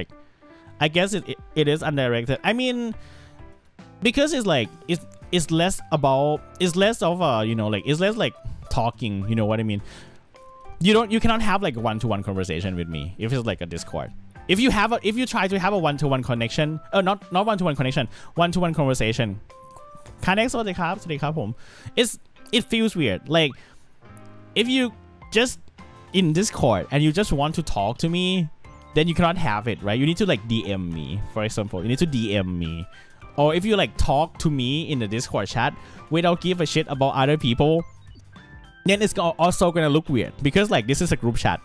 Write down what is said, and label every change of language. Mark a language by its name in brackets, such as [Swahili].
[English] Like I guess it is undirected. I mean, because it's like it's less of a, you know, like it's less like talking, you know what I mean? You cannot have like a one-to-one conversation with me if it's like a Discord. If you try to have a one-to-one connection, not one-to-one connection, one-to-one conversation. Connect [Thai] สวัสดีครับผม [English] it feels weird. Like if you just in Discord and you just want to talk to me, then you cannot have it, right? You need to like DM me, for example. You need to DM me. Or if you like talk to me in the Discord chat without give a shit about other people, then it's also gonna look weird because like this is a group chat.